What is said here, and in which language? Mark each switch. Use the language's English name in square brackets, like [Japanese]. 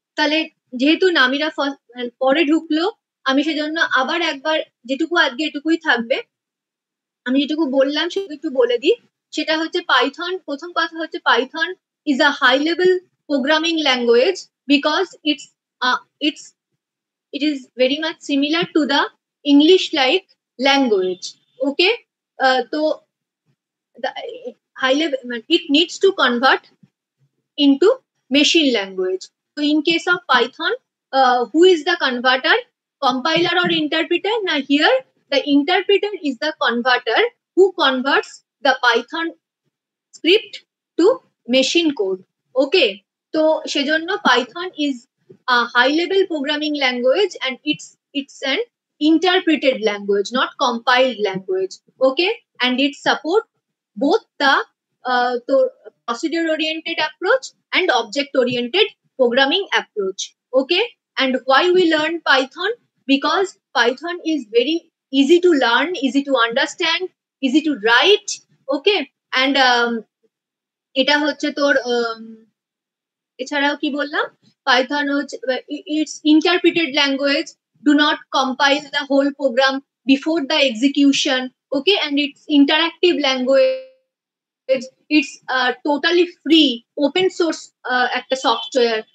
[Bangla] তাহলে যেহেতু নামিরা পরে ঢুকলো, আমি সেজন্য আবার একবার যেটুকু আজকে এটুকুই থাকবে, আমি যেটুকু বললাম সেটুকু একটু বলে দিই। সেটা হচ্ছে পাইথন, প্রথম কথা হচ্ছে Python [English] Is a high level programming language because it is very much similar to the English like language. Okay, so the high level, it needs to convert into machine language. So in case of Python, who is the converter, compiler or interpreter? Now here the interpreter is the converter who converts the Python script to machine code. Okay, so [Bangla] sejonno [English] Python is a high level programming language, and it's an interpreted language, not compiled language. Okay, and it support both the procedure oriented approach and object oriented programming approach. Okay, and why we learn Python? Because Python is very easy to learn, easy to understand, easy to write. Okay, and [Bangla] এটা হচ্ছে তোর এছাড়াও কি বললাম, Python হচ্ছে [English] It's interpreted language, do not compile the whole program before the execution. Okay, and it's interactive language, it's totally free open source একটা software.